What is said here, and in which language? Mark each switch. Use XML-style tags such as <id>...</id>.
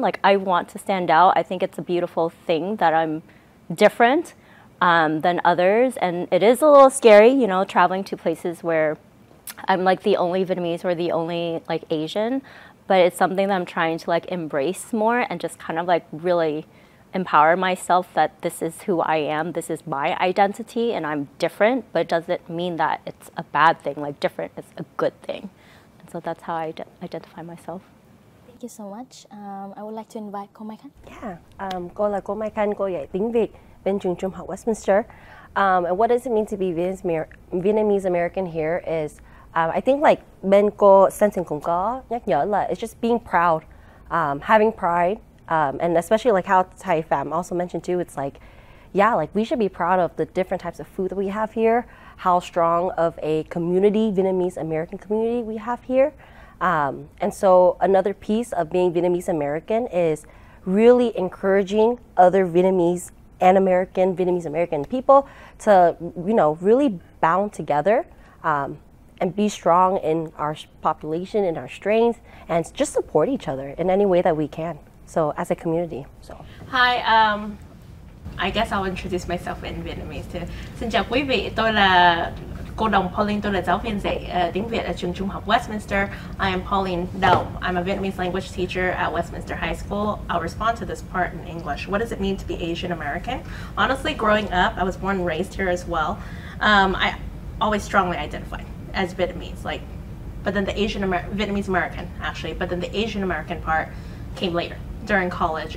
<en>Like I want to stand out. I think it's a beautiful thing that I'm different than others, and it is a little scary, you know, traveling to places where I'm like the only Vietnamese or the only like Asian, but it's something that I'm trying to like embrace more and just kind of like really empower myself that this is who I am, this is my identity, and I'm different, but it doesn't mean that it's a bad thing. Like different is a good thing, and so that's how I identify myself. Thank you so much. I would like to invite cô Mai Khánh.</en> <vi>Yeah, cô là cô Mai Khánh, cô dạy tiếng Việt bên trường trung học Westminster.</vi> <en>And what does it mean to be Vietnamese American here is, I think like</en> <vi>bên cô Sensen cũng có nhắc nhở là</vi> <en>it's just being proud, having pride, and especially like how Thai Pham also mentioned too, it's like, yeah, like we should be proud of the different types of food that we have here, how strong of a community, Vietnamese American community we have here. And so another piece of being Vietnamese American is really encouraging other Vietnamese and Vietnamese American people to, you know, really bound together and be strong in our population, in our strength, and just support each other in any way that we can. So as a community. So. Hi, I guess I'll introduce myself in Vietnamese too.</en> <vi>Xin chào quý vị, tôi là cô Đồng Pauline, tôi là giáo viên dạy tiếng Việt ở trường trung học Westminster.</vi> <en>I am Pauline Dome. I'm a Vietnamese language teacher at Westminster High School. I'll respond to this part in English. What does it mean to be Asian American? Honestly, growing up, I was born and raised here as well. I always strongly identified as Vietnamese. Like, but then the Vietnamese American actually, but then the Asian American part came later during college.</en>